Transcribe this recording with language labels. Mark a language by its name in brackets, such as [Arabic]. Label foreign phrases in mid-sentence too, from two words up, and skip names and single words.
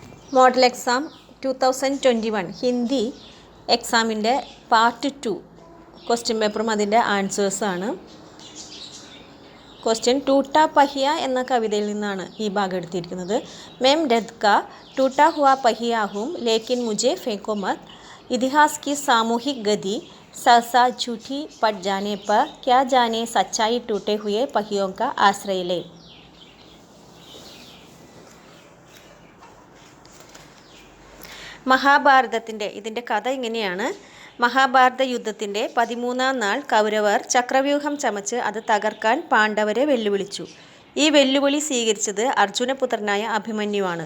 [English] model exam [Malayalam] 2021 ഹിന്ദി എക്സാമിൻ്റെ പാർട്ട് 2 ക്വസ്റ്റ്യൻ പേപ്പറും അതിൻ്റെ ആൻസേഴ്സാണ്. ക്വസ്റ്റ്യൻ ടൂട്ടാ പഹിയ എന്ന കവിതയിൽ നിന്നാണ് ഈ ഭാഗം എടുത്തിരിക്കുന്നത്. [Hindi] मैं रथ का टूटा हुआ पहिया हूँ लेकिन मुझे फेंको मत. इतिहास की सामूहिक गति सहसा झूठी पड़ जाने पर क्या जाने सच्चाई टूटे हुए पहियों का आश्रय ले. [Malayalam] മഹാഭാരതത്തിൻ്റെ ഇതിൻ്റെ കഥ ഇങ്ങനെയാണ്. മഹാഭാരത യുദ്ധത്തിൻ്റെ 13-ാം നാൾ കൗരവർ ചക്രവ്യൂഹം ചമച്ച് അത് തകർക്കാൻ പാണ്ഡവരെ വെല്ലുവിളിച്ചു. ഈ വെല്ലുവിളി സ്വീകരിച്ചത് അർജുനപുത്രനായ അഭിമന്യുവാണ്.